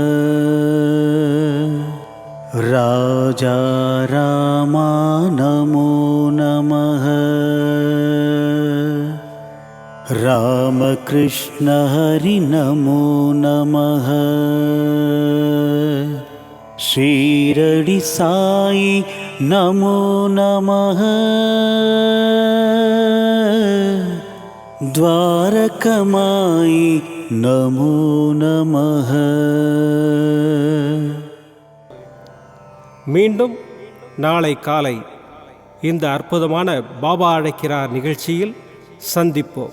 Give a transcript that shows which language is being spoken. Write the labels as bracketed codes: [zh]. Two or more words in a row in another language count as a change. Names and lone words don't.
[sa] राजा रामा नमो नमः। रामकृष्ण हरि नमो नमः। शीरडी साई नमो नमः द्वारकामायी नमो नमः. [ta] மீண்டும் நாளை காலை இந்த அற்புதமான பாபா அழைக்கிறார் நிகழ்ச்சியில் சந்திப்போம்.